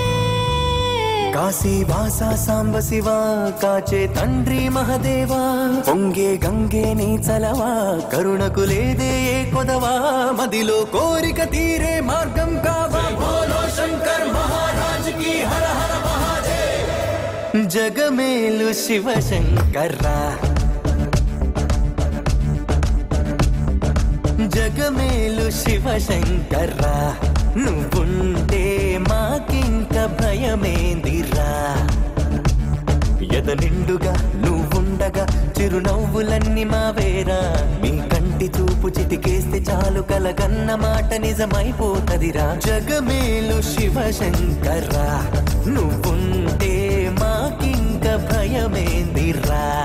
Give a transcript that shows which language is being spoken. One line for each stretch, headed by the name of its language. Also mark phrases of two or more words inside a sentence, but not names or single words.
Telugu: కాశీ వాసా సాంబ శివ కాచే తండ్రి మహదేవా పొంగే గంగే నీ చలవా కరుణకు లేదే ఏ కొదవా మదిలో కోరిక తీరే మార్గం కావా బోలో శంకర్ మహారాజ్
Hindi: की हर हर महादेव
Telugu: జగమేలు శివ శంకర్రా జగమేలు శివ శంకర్రా నువ్వుంటే మాకింక భయమేందిరా ఎద నిండుగా నువ్వుండగా చిరునవ్వులన్నీ మావేరా మీ కంటి చూపు చిటికేస్తే చాలు కలగన్న మాట నిజమైపోతదిరా జగమేలు శివ శంకర్రా నువ్వుంటే మాకింక భయమేందిరా